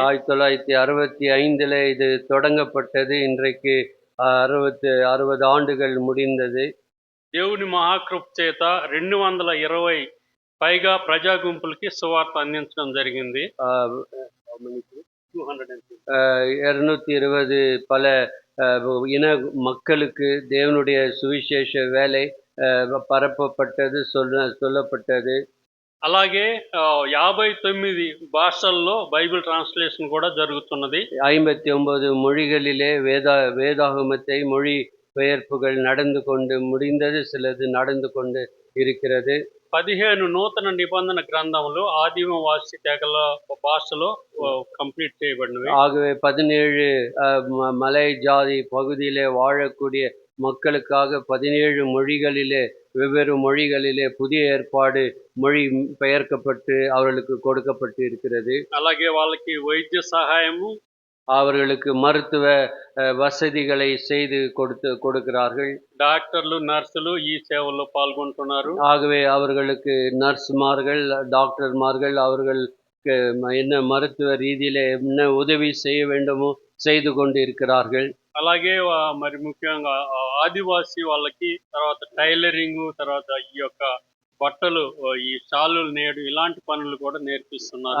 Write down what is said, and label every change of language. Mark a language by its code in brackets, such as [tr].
[ta] 1965 இது தொடங்கப்பட்டது. இன்றைக்கு 60 ஆண்டுகள் முடிந்தது. [te] దేవుని మహాకృప చేత 220 పైగా ప్రజా గుంపులకి సువార్త అందించడం జరిగింది. [ta] 220 பல இன மக்களுக்கு தேவனுடைய சுவிசேஷ வேலை பரப்பப்பட்டது, சொல்லப்பட்டது. [te] అలాగే 59 భాషల్లో బైబిల్ ట్రాన్స్లేషన్ కూడా జరుగుతున్నది. [ta] 59 మொழிகளிலே வேதாகமத்தை மொழி பெயர்ப்புகள் நடந்து கொண்டு முடிந்தது, சிலது நடந்து கொண்டு இருக்கிறது. [te] 15 నూతన నిబంధన గ్రంథములు ఆదివాసి తెగల భాషలో కంప్లీట్ చేయబడినవి. [ta] ஆகவே 17 மலை ஜாதி பகுதியிலே வாழக்கூடிய மக்களுக்காக 17 மொழிகளிலே, வெவ்வேறு மொழிகளிலே புதிய ஏற்பாடு மொழி பெயர்க்கப்பட்டு அவர்களுக்கு கொடுக்கப்பட்டு இருக்கிறது. [te] అలాగే వాళ్ళకి వైద్య సహాయము, [ta] அவர்களுக்கு மருத்துவ வசதிகளை செய்து கொடுக்கிறார்கள். [te] டாக்டர்లు, நர்సులు ఈ సేవల్లో పాల్గొంటున్నారు. [ta] ஆகவே அவர்களுக்கு நர்ஸ்மார்கள், டாக்டர்மார்கள் அவர்களுக்கு என்ன மருத்துவ ரீதியில என்ன உதவி செய்ய வேண்டுமோ செய்து கொண்டு இருக்கிறார்கள். [te] అలాగే మరి ముఖ్యంగా ఆదివాసీ వాళ్ళకి తర్వాత టైలరింగ్, తర్వాత ఈ యొక్క బట్టలు, ఈ షాలులు నేడు ఇలాంటి పనులు కూడా నేర్పిస్తున్నారు.